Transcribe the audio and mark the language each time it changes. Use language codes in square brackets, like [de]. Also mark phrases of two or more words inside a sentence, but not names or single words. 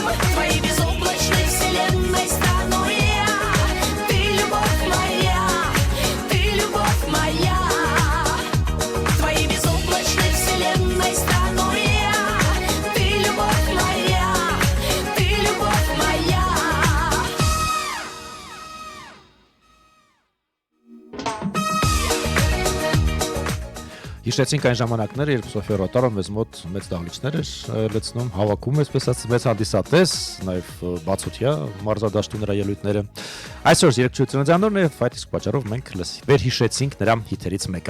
[ru] Твоей безоблачной вселенной стану я. Ты любовь моя, ты любовь моя. Твоей безоблачной вселенной стану я. Ты любовь моя, ты любовь моя. [hy] Հիշեցինք այն ժամանակները, երբ Սոֆիա Ռոտարոն մեզ մոտ մեծ դահլիճներ էր լցնում, հավաքում այսպես ասած մեծ հանդիսատես, նաև բացօթյա մարզադաշտի նրա ելույթները։ Այսօր երգչուհի ծննդյան օրն է, այդ իսկ պատճառով մենք վերհիշեցինք նրա հիթերից մեկը։